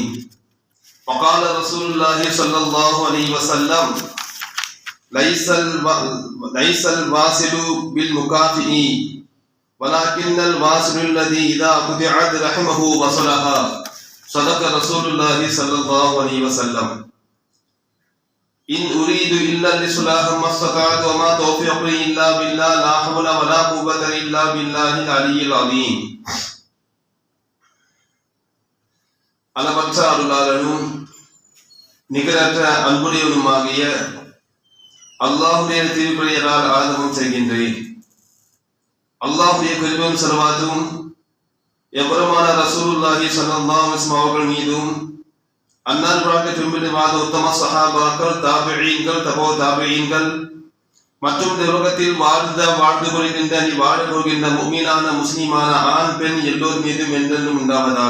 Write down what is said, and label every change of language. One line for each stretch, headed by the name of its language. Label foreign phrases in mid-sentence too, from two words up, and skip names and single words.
Arabic: وقال رسول الله صلى الله عليه وسلم: ليس الواصل بالمكافئ ولكن الواصل الذي إذا قطعت رحمه وصلها. صدق رسول الله صلى الله عليه وسلم. إن أريد إلا الإصلاح ما استطعت وما توفيقي إلا بالله لا حول ولا قوة إلا بالله العلي العظيم.
Tamil: அளவற்ற அருளாளனும் நிகரற்ற அன்புடையவனுமாகிய அல்லாஹுடைய திருப்பெயரால் ஆரம்பம் செய்கின்றேன். அல்லாஹுடைய கிருபையும் ஸலவாத்தும் எம்பெருமான
Arabic: رسول الله صلى الله عليه وسلم
Tamil: அவர்கள் மீதும் அன்னார் பிராக்கத்தின் வாத உத்தம சஹாபாக்கள், தாபிஈன்கள், தபோ தாபிஈன்கள் மற்றும் இந்த உலகத்தில் வாழ்ந்து கொள்கின்ற வாழ போகின்ற முஃமினான முஸ்லிமான ஆண் பெண் எல்லோர் மீதும் என்றென்றும் உண்டாவதாக.